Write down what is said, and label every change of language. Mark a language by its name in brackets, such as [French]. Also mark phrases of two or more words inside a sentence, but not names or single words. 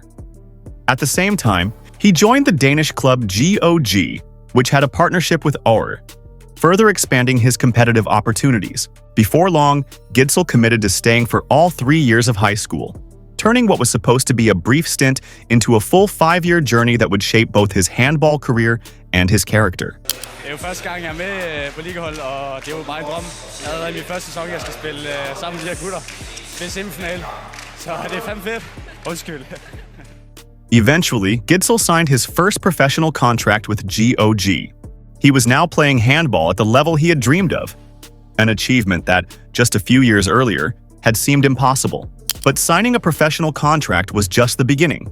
[English] At the same time, he joined the Danish club GOG, which had a partnership with Oure, further expanding his competitive opportunities. Before long, Gidsel committed to staying for all 3 years of high school, turning what was supposed to be a brief stint into a full 5-year journey that would shape both his handball career and his character. [Danish] Det er jo første gang, jeg er med på ligahold, og det er jo meget en drøm. Allerede i min første sæson, jeg skal spille sammen med de her gutter. Det er semifinal, så det er fandme fedt. Undskyld. [English] Eventually, Gidsel signed his first professional contract with GOG. He was now playing handball at the level he had dreamed of, an achievement that, just a few years earlier, had seemed impossible. But signing a professional contract was just the beginning.